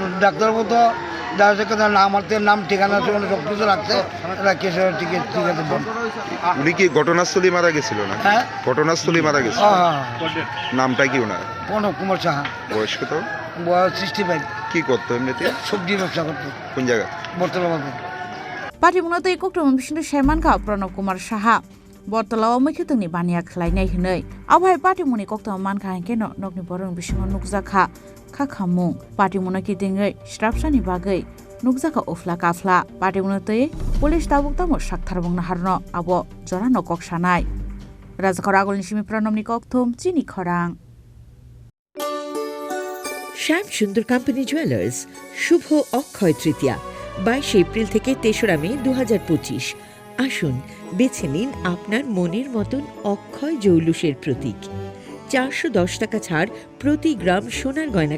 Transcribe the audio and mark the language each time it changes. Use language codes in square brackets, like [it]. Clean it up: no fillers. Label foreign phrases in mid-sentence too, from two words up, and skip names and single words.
[bn] ডাক্তারবাবু তো দেহা রেখে নাম ঠিকানা সব কিছু রাখছে। ঠিক আছে। উনি কি ঘটনাস্থলে মারা গেছিল না? হ্যাঁ, ঘটনাস্থলে মারা গেছে। নামটা কি ওনার? প্রণব কুমার সাহা। বয়স কত? বয়স 65। কি করতো এমনিতে? সবজি ব্যবসা করতো। কোন জায়গা? বর্তলা বাজার। [trp] party mung no tei koktom bisinu shemanka Pranab Kumar Saha Bortala muikhetongni bania khlainai hinei abhai party muni koktom mankha hankeno nokni borong bisingo nukjakha khamung party muna ki dingai strapsani bagai nukjaka ofla kafla party muna tei police tabuk sakthar bongna harno abo jorano koksanai Rajakor agolni simi Pranabni koktom chini khorang [bn] শ্যাম সুন্দর কোম্পানি জুয়েলার্স শুভ অক্ষয় তৃতীয়া 22 এপ্রিল থেকে 3রা মে 2025 আসুন বেছে নিন আপনার মনের মতন অক্ষয় জৌলুসের প্রতীক 410 টাকা ছাড় প্রতি গ্রাম সোনার গয়না